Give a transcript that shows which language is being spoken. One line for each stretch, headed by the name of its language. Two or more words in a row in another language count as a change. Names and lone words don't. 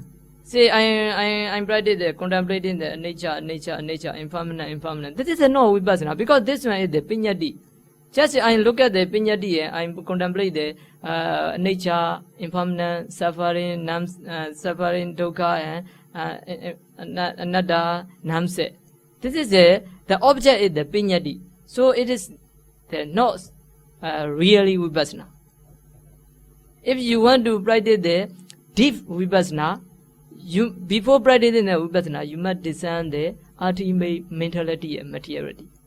English: Say, I'm practicing contemplating the nature, impermanent. This is no Vipassana, because this one is the Pinyati. Just I look at the Pinyati, I contemplate the nature, impermanent, suffering, suffering,
Pali: dukkha, anatta, namse.
English: This is the object is the Pinyati. So it is not really Vipassana. If you want to practice the deep Vipassana, before practicing the Vipassana, you must discern the ultimate mentality and materiality.